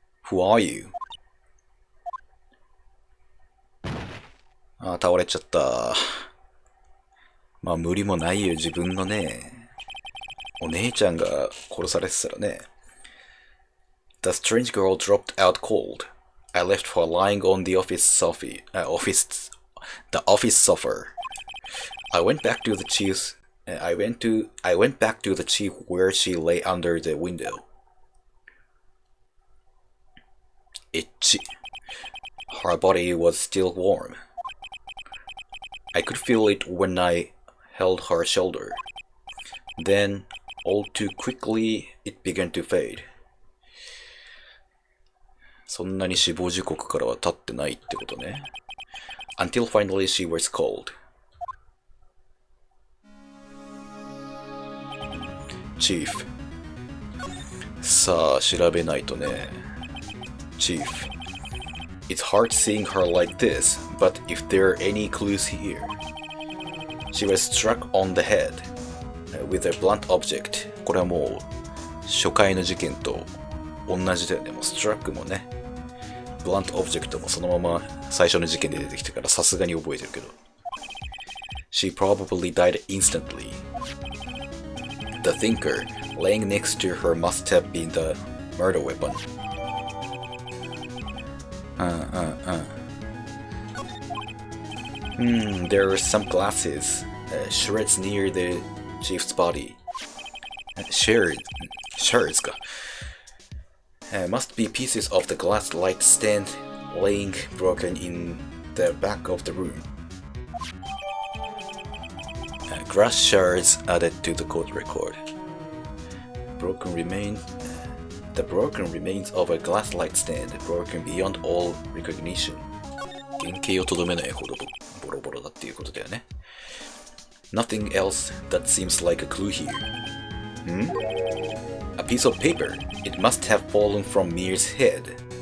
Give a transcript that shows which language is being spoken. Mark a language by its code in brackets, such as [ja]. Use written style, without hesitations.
[en] Who are you? [ja] 倒れちゃった。まあ無理もないよ、自分のね。お姉ちゃんが殺されてたらね。 [en] The strange girl dropped out cold. I left her lying on the office sofa. The office sofa. I went back to the chief. I went back to the chief where she lay under the window. Itchy. Her body was still warm. I could feel it when I held her shoulder. Then, all too quickly, it began to fade. [ja] そんなに死亡時刻からは経ってないってことね。 [en] Until finally she was cold. [ja] Chief. さあ、調べないとね。Chief. [en] It's hard seeing her like this, but if there are any clues here. She was struck on the head.With a blunt object. [ja] これはもう初回の事件と同じだよね。もうストラックもね、ブラントオブジェクトもそのまま最初の事件で出てきてからさすがに覚えてるけど。 [en] She probably died instantly. The thinker laying next to her must have been the murder weapon. There are some glasses, shreds near the Chief's body. Shards か。Must be pieces of the glass light stand laying broken in the back of the room. Glass shards added to the court record. The broken remains of a glass light stand broken beyond all recognition. [ja] 原型をとどめないほどボロボロだっていうことだよね。 [en] Nothing else that seems like a clue here. A piece of paper. It must have fallen from Mir's hand.